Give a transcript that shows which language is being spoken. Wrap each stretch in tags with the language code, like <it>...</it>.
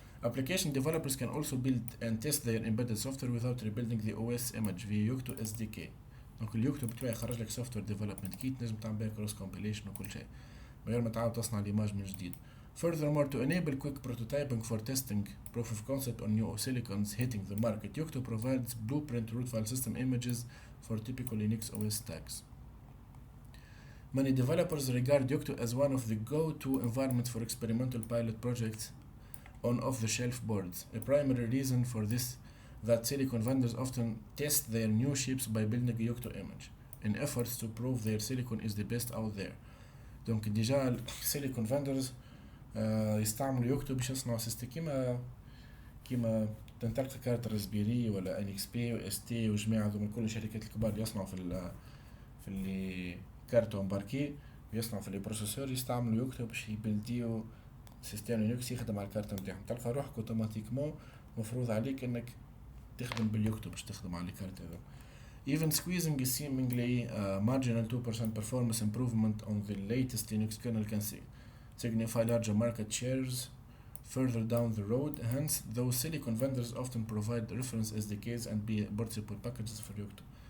<en>Application developers can also build and test their embedded software without rebuilding the OS image via Yocto SDK.</en> <ar>دونك اليوكتو بتوعي خرج لك</ar> <en>software development kit</en> <ar>نجم تعمل بها</ar> <en>cross compilation</en> <ar>وكل شيء من غير ما تعاود تصنع الإيماج من جديد.</ar> <en>Furthermore, to enable quick prototyping for testing proof of concept on new silicons hitting the market, Yocto provides blueprint root file system images for typical Linux OS stacks. Many developers regard Yocto as one of the go-to environments for experimental pilot projects on off-the-shelf boards. A primary reason for this that silicon vendors often test their new chips by building a Yocto image in efforts to prove their silicon is the best out there.</en> <fr>Donc déjà</fr> <en>silicon vendors</en> <ar>يستعملوا يوكتو باش يصنعوا سيستم كيما تنتلقى كارت راسبيري ولا ان اكس بي واس تي وجماعه هذوما كل الشركات الكبار اللي يصنعوا في اللي كارتو امباركي ويصنعوا في لي بروسيسور يستعملوا يوكتو باش يبلديو سيستم لينكس يخدم على الكارت نتاعهم. تلقى روحك اوتوماتيكمون مفروض عليك انك تخدم باليوكتو باش تخدم على الكارت هذا.</ar> <en>Even squeezing a seemingly marginal 2% performance improvement on the latest Linux kernel can signify larger market shares further down the road. Hence, those silicon vendors often provide reference SDKs and board support packages for Yocto.</en>